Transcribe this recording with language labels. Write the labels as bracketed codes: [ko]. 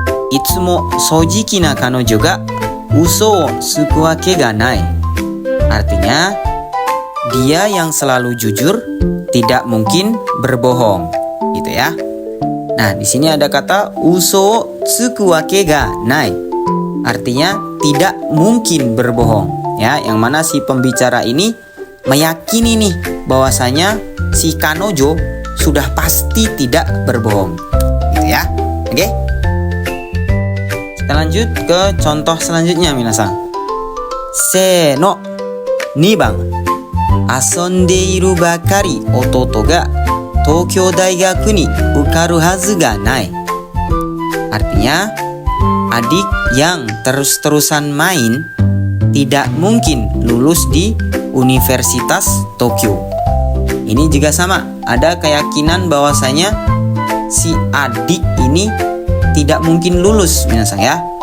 [ja] いつも正直な彼女が嘘をつくわけがない。 [id] Artinya, dia yang selalu jujur tidak mungkin berbohong, gitu ya. Nah, di sini ada kata [ja] uso tsuku wake ga nai. [id] Artinya tidak mungkin berbohong, ya. Yang mana si pembicara ini meyakini nih bahwasanya si kanojo sudah pasti tidak berbohong, gitu ya. Oke? Kita lanjut ke contoh selanjutnya, minasan. [ja] Seno, 2番. 遊んでいるばかり弟が東京大学に受かるはずがない. [id] Artinya, adik yang terus-terusan main tidak mungkin lulus di Universitas Tokyo. Ini juga sama, ada keyakinan bahwasanya si adik ini tidak mungkin lulus, minasang ya.